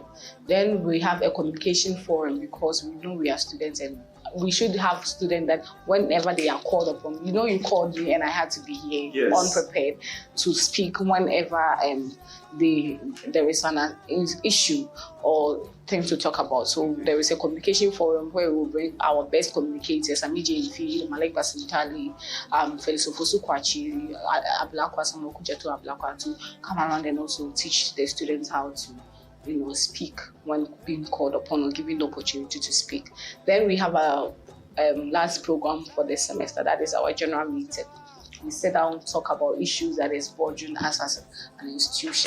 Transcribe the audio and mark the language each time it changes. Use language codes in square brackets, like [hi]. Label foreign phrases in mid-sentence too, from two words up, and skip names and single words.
[en] Then we have a communication forum, because we know we are students, and we should have students that whenever they are called upon, you called me and I had to be here, Yes, unprepared, to speak whenever there is an issue or thing to talk about. So there is a communication forum where we will bring our best communicators, Amiji Ifi, Malek Basintali, Felisofosu Kwachi, Ablakwa, Samokujato Ablakwa, to come around and also teach the students how to speak when being called upon or given the opportunity to speak. Then we have a last program for the semester, that is our general meeting. We sit down and talk about issues that is bothering us as an institution.